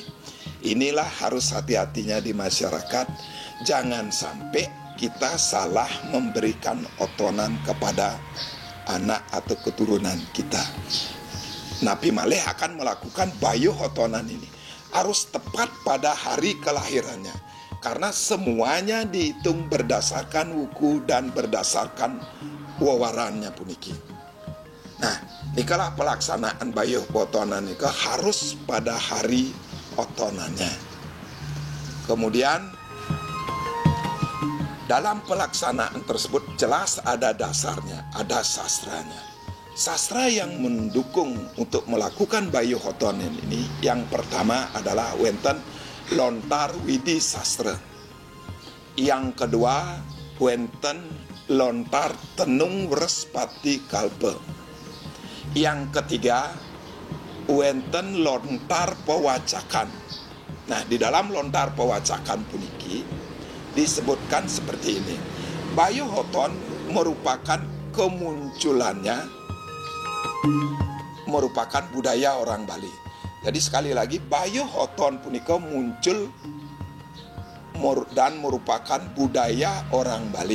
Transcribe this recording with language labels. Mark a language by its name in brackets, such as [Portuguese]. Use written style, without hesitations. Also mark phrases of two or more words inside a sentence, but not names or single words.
[Indonesian] Inilah harus hati-hatinya di masyarakat, jangan sampai kita salah memberikan otonan kepada anak atau keturunan kita. Nabi Malih akan melakukan bayuh otonan ini harus tepat pada hari kelahirannya, karena semuanya dihitung berdasarkan wuku dan berdasarkan wewarannya puniki. Nah, ikalah pelaksanaan bayuh otonan ini harus pada hari otonannya. Kemudian dalam pelaksanaan tersebut jelas ada dasarnya, ada sastranya. Sastra yang mendukung untuk melakukan bayuh otonan ini, yang pertama adalah wenten lontar widi sastra. Yang kedua wenten lontar tenung wrespati kalpa. Yang ketiga wenten lontar pewacakan. Nah, di dalam lontar pewacakan puniki disebutkan seperti ini. Bayuh oton merupakan kemunculannya merupakan budaya orang Bali. Jadi sekali lagi bayuh oton punika muncul dan merupakan budaya orang Bali.